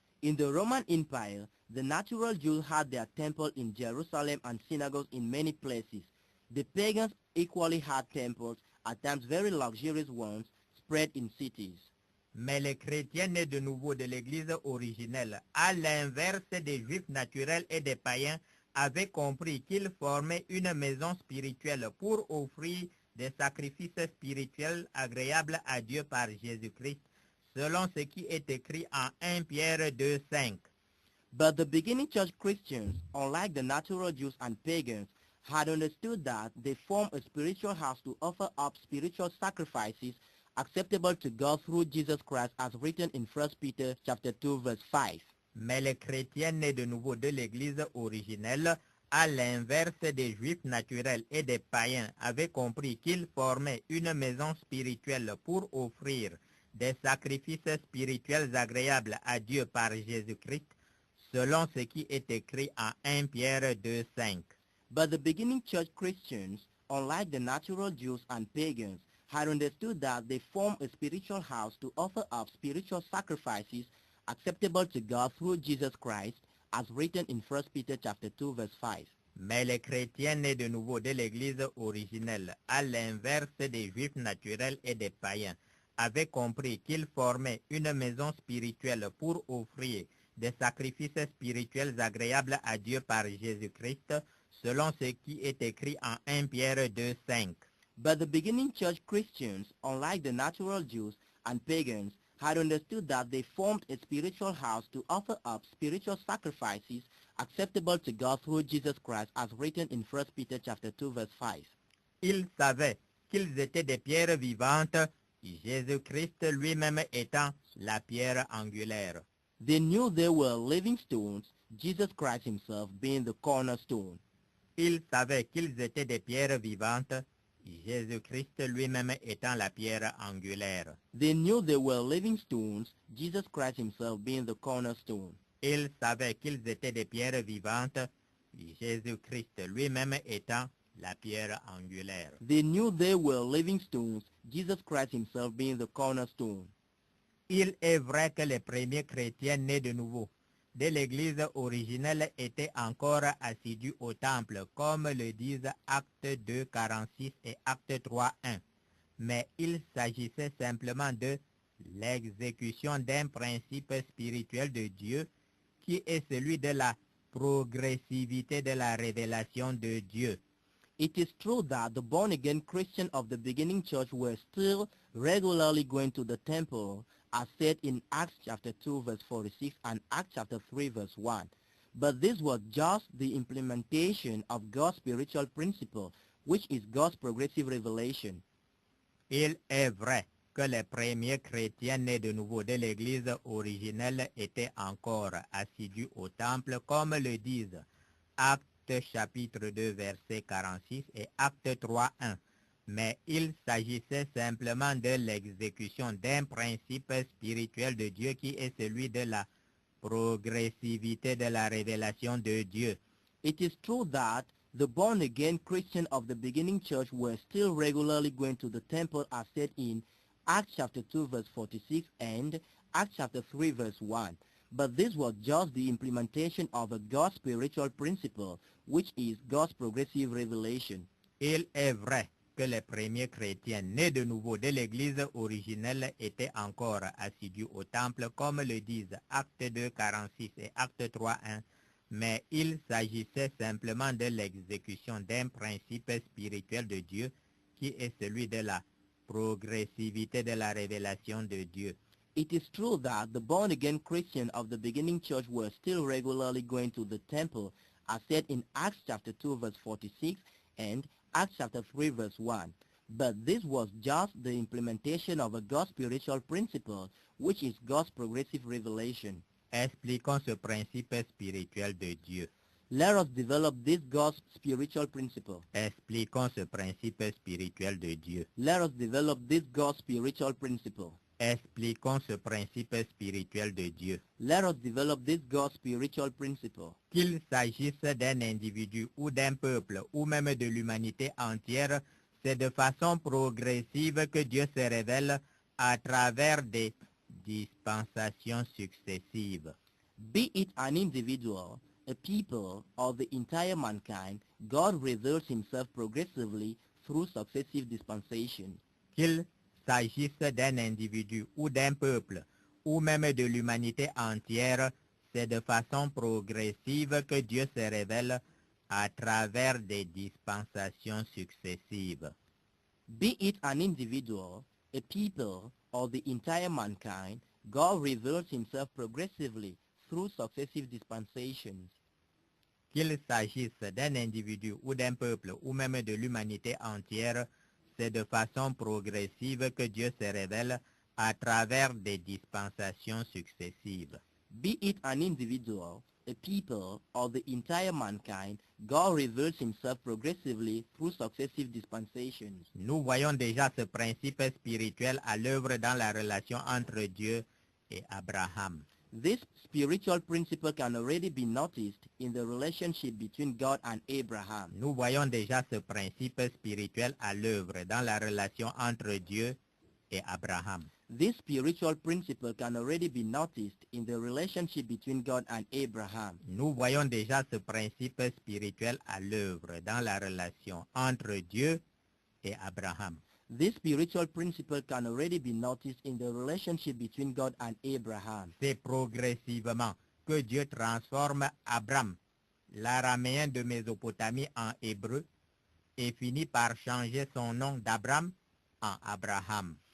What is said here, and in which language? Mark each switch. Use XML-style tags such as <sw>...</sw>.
<en>In the Roman Empire, the natural Jews had their temple in Jerusalem and synagogues in many places. The pagans equally had temples, at times very luxurious ones, spread in cities.</en> <fr>Mais les chrétiens nés de nouveau de l'Église originelle, à l'inverse des Juifs naturels et des païens, avaient compris qu'ils formaient une maison spirituelle pour offrir des sacrifices spirituels agréables à Dieu par Jésus-Christ, selon ce qui est écrit en 1 Pierre 2:5.</fr> <en>But the beginning church Christians, unlike the natural Jews and pagans, had understood that they form a spiritual house to offer up spiritual sacrifices acceptable to God through Jesus Christ, as written in 1 Peter chapter 2 verse 5.</en> <fr>Mais les chrétiens nés de nouveau de l'Église originelle, à l'inverse des Juifs naturels et des païens, avaient compris qu'ils formaient une maison spirituelle pour offrir des sacrifices spirituels agréables à Dieu par Jésus-Christ, selon ce qui est écrit en 1 Pierre 2:5.</fr> <en>But the beginning church Christians, unlike the natural Jews and pagans, had understood that they form a spiritual house to offer up spiritual sacrifices acceptable to God through Jesus Christ, as written in 1 Peter chapter 2 verse 5.</en> <fr>Mais les chrétiens nés de nouveau de l'Église originelle, à l'inverse des Juifs naturels et des païens, avaient compris qu'ils formaient une maison spirituelle pour offrir des sacrifices spirituels agréables à Dieu par Jésus-Christ, selon ce qui est écrit en 1 Pierre 2:5.</fr> <en>But the beginning church Christians, unlike the natural Jews and pagans, had understood that they formed a spiritual house to offer up spiritual sacrifices acceptable to God through Jesus Christ, as written in 1 Peter chapter 2 verse 5.</en> <fr>Ils savaient qu'ils étaient des pierres vivantes, Jésus-Christ lui-même étant la pierre angulaire.</fr> <en>They knew they were living stones, Jesus Christ himself being the cornerstone.</en> <fr>Ils savaient qu'ils étaient des pierres vivantes, Jésus-Christ lui-même étant la pierre angulaire.</fr> <en>They knew they were living stones, Jesus Christ himself being the cornerstone.</en> <fr>Ils savaient qu'ils étaient des pierres vivantes, Jésus-Christ lui-même étant la pierre angulaire.</fr> <en>They knew they were living stones, Jesus Christ himself being the cornerstone.</en> <fr>Il est vrai que les premiers chrétiens nés de nouveau de l'Église originelle étaient encore assidus au temple, comme le disent Actes 2:46 et Actes 3:1. Mais il s'agissait simplement de l'exécution d'un principe spirituel de Dieu qui est celui de la progressivité de la révélation de Dieu.</fr> <en>It is true that the born-again Christians of the beginning church were still regularly going to the temple, as said in Acts chapter 2 verse 46 and Acts chapter 3 verse 1. But this was just the implementation of God's spiritual principle, which is God's progressive revelation.</en> <fr>Il est vrai que les premiers chrétiens nés de nouveau de l'Église originelle étaient encore assidus au temple, comme le disent Actes chapitre 2 verset 46 et Actes 3 1. Mais il s'agissait simplement de l'exécution d'un principe spirituel de Dieu qui est celui de la progressivité de la révélation de Dieu.</fr> <en>It is true that the born-again Christians of the beginning church were still regularly going to the temple, as said in Acts chapter 2 verse 46 and Acts chapter 3 verse 1. But this was just the implementation of a God's spiritual principle, which is God's progressive revelation.</en> <fr>Il est vrai que les premiers chrétiens nés de nouveau de l'Église originelle étaient encore assidus au temple, comme le disent Actes 2, 46 et Actes 3, 1, mais il s'agissait simplement de l'exécution d'un principe spirituel de Dieu qui est celui de la progressivité de la révélation de Dieu.</fr> <en>It is true that the born-again Christians of the beginning church were still regularly going to the temple, as said in Acts chapter 2 verse 46 and Acts chapter 3 verse 1. But this was just the implementation of a God's spiritual principle, which is God's progressive revelation.</en> <fr>Expliquons ce principe spirituel de Dieu.</fr> <en>Let us develop this God's spiritual principle.</en> <fr>Expliquons ce principe spirituel de Dieu.</fr> <en>Let us develop this God's spiritual principle.</en> <fr>Expliquons ce principe spirituel de Dieu.</fr> <en>Let us develop this God's spiritual principle.</en> <fr>Qu'il s'agisse d'un individu ou d'un peuple ou même de l'humanité entière, c'est de façon progressive que Dieu se révèle à travers des dispensations successives.</fr> <en>Be it an individual, a people, or the entire mankind, God reveals himself progressively through successive dispensations.</en> <fr>Qu'il s'agisse d'un individu ou d'un peuple ou même de l'humanité entière, c'est de façon progressive que Dieu se révèle à travers des dispensations successives.</fr> <en>Be it an individual, a people, or the entire mankind, God reveals himself progressively through successive dispensations.</en> <fr>Qu'il s'agisse d'un individu ou d'un peuple ou même de l'humanité entière, c'est de façon progressive que Dieu se révèle à travers des dispensations successives.</fr> <en>Be it an individual, a people, or the entire mankind, God reveals himself progressively through successive dispensations.</en> <fr>Nous voyons déjà ce principe spirituel à l'œuvre dans la relation entre Dieu et Abraham.</fr> <en>This spiritual principle can already be noticed in the relationship between God and Abraham.</en> <fr>Nous voyons déjà ce principe spirituel à l'œuvre dans la relation entre Dieu et Abraham.</fr> <en>This spiritual principle can already be noticed in the relationship between God and Abraham.</en> <fr>Nous voyons déjà ce principe spirituel à l'œuvre dans la relation entre Dieu et Abraham.</fr> <en>This spiritual principle can already be noticed in the relationship between God and Abraham.</en> <fr>C'est progressivement que Dieu transforme Abram, l'araméen de Mésopotamie, en hébreu et finit par changer son nom d'Abram en Abraham.</fr>